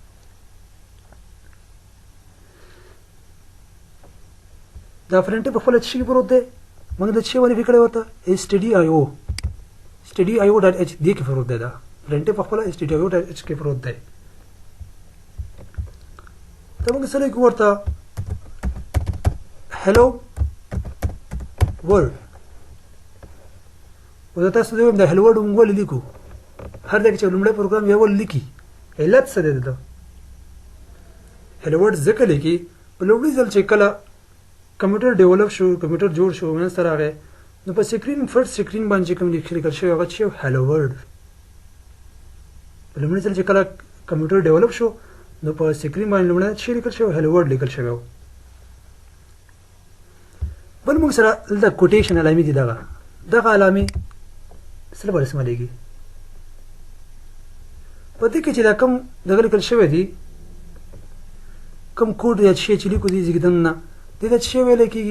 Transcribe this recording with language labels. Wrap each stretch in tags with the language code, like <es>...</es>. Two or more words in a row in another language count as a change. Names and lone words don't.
<ps>دا فرنټ په خپله څه کې پروت دی موږ د څه ونیفي کړی ورته stdio.h دې کې پروت دی. دا فرنټ په خپله stdio.h کې پروت دی. ته موږ سره لیکو ورته</ps> <en>hello world.</en> <ps>او تاسو ته وایم د</ps> <en>hello world</en> <ps>موږ ولې لیکو؟ هر ځای کې چې لومړی پروګرام یې ولې لیکي علت څه دی د</ps> <en>hello world</en> <ps>ځکه لیکي په لومړي ځل چې کله کمپیوټر ډیولپ شو کمپیوټر جوړ شو منځته راغی نو په سکرین فرست سکرین باندې کوم لیکل شوی هغه چې</ps> <en>hello world.</en> <ps>په لومړي ځل چې کله کمپیوټر ډیولپ شو نو په سکرین باندې لومړی څه لیکل شوی</ps> <en>hello world</en> <ps>لیکل شوی و. بل موږ سره دلته کوټیشن علامې دي. دغه علامې څه لپاره استعمالېږي؟ په دې کې چې دا کوم دغه لیکل شوی دي کوم کوډ یا شی چې لیکو دي زیږدنه دې ته څه ویل کېږي؟</ps>